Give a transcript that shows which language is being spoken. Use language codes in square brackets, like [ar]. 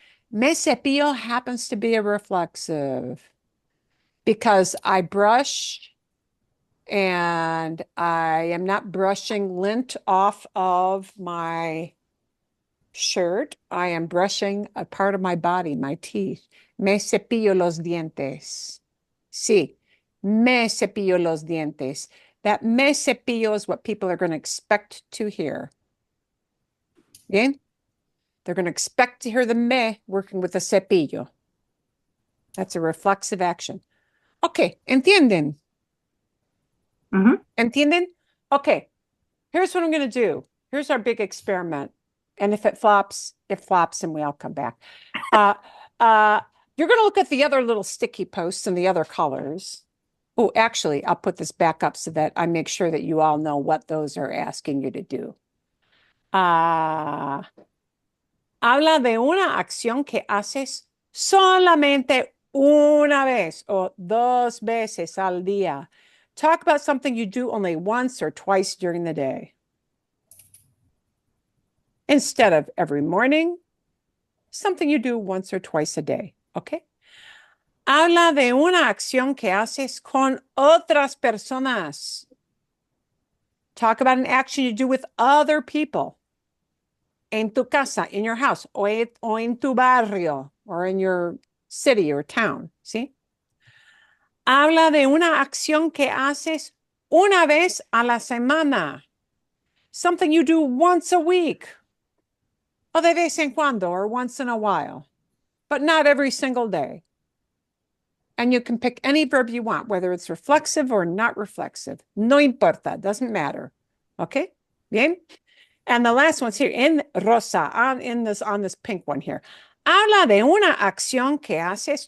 [en] Me cepillo happens to be a reflexive because I brush and I am not brushing lint off of my shirt. I am brushing a part of my body, my teeth. [es] Me cepillo los dientes. Sí, me cepillo los dientes. [en] That me cepillo is what people are going to expect to hear. [es] Bien? [en] They're going to expect to hear the me working with the cepillo. That's a reflexive action. [es] Okay, ¿entienden? ¿Entienden? [en] Okay, here's what I'm going to do. Here's our big experiment. And if it flops, and we all come back. You're going to look at the other little sticky posts and the other colors. Oh, actually, I'll put this back up so that I make sure that you all know what those are asking you to do. [es] Habla de una acción que haces solamente una vez o dos veces al día. [en] Talk about something you do only once or twice during the day. Instead of every morning, something you do once or twice a day, ¿ok? [es] Habla de una acción que haces con otras personas. [en] Talk about an action you do with other people. [es] En tu casa, [en] in your house, [es] o en tu barrio, [en] or in your city or town, [es] ¿sí? Habla de una acción que haces una vez a la semana. [en] Something you do once a week. [es] O de vez en cuando, [en] or once in a while. But not every single day. And you can pick any verb you want, whether it's reflexive or not reflexive. [es] No importa, [en] doesn't matter. Okay? [es] Bien? [en] And the last one's here in rosa, on this pink one here. [es] Habla de una acción que haces.